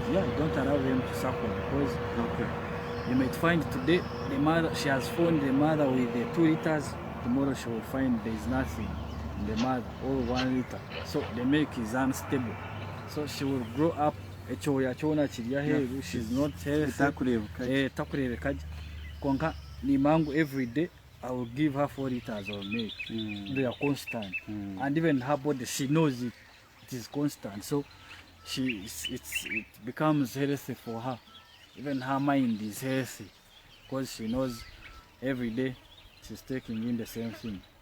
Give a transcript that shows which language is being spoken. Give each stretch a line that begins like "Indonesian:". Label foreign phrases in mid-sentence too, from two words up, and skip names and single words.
English: Yeah, don't allow them to suckle, because you might find today the mother, she has found the mother with the 2 liters. Tomorrow she will find there is nothing in the mother, all 1 liter. So the milk is unstable. So she will grow up. She's not healthy.
Swahili: Konka ni mangu
English: every day. I will give her 4 liters of milk. They are constant, and even her body, she knows it. It is constant, so it becomes healthy for her. Even her mind is healthy, because she knows every day she's taking in the same thing.